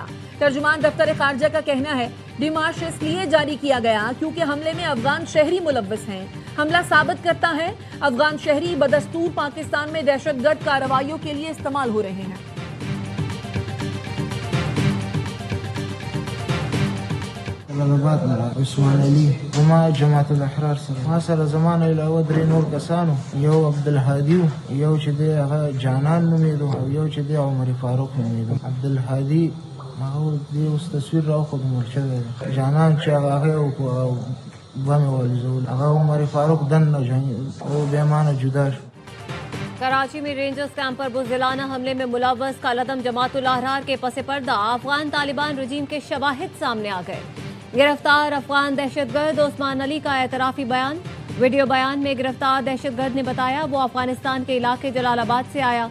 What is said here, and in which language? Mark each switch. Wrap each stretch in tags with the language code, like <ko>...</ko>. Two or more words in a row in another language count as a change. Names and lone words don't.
<ur>ترجمان دفتر خارجہ کا کہنا ہے ڈیمانڈ اس لیے جاری کیا گیا کیونکہ حملے میں افغان شہری ملوث ہیں۔ حملہ ثابت کرتا ہے افغان شہری بدستور پاکستان میں دہشت گرد کارروائیوں کے لیے استعمال ہو رہے ہیں۔</ur> <ps>عثمان علی وما جماعت الاحرار سره ما سره زمانه علاوه درې نور کسانو، یو عبدالهادي یو چې دی هغه جانان نومیدو او یو چې دی عمر فاروق نومیدو. عبدالهادي هغه دی اوس تصویر راوخود مړ شوی دی، جانان چې هغه بمې والوزول، هغه عمر فاروق دننه او بیا مانه جدا شو۔</ps> <ur>کراچی میں رینجرز کیمپ پر بزدلانہ حملے میں ملوث کالعدم جماعت الاحرار کے پس پردہ افغان طالبان رجیم کے شواہد سامنے آ گئے۔ گرفتار افغان دہشت گرد عثمان علی کا اعترافی بیان۔ ویڈیو بیان میں گرفتار دہشت گرد نے بتایا وہ افغانستان کے علاقے جلال آباد سے آیا۔</ur>